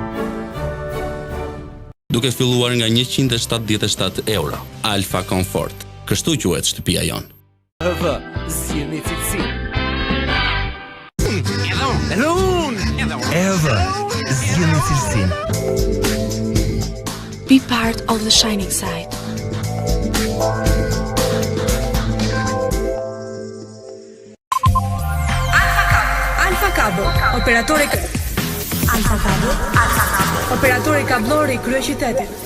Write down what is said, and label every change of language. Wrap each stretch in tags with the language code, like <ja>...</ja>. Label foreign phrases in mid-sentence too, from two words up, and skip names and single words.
<sq>Duke filluar nga 177 euro. Alfa Comfort. Kështu quhet shtëpia jon. Zgjidhni cilësi. Zgjidhni cilësin.</sq> <en>Be part of the shining side.</en> <sq>Alfa Cable, operatore Alfa Cable, operatore kablor i kryeqytetit.</sq>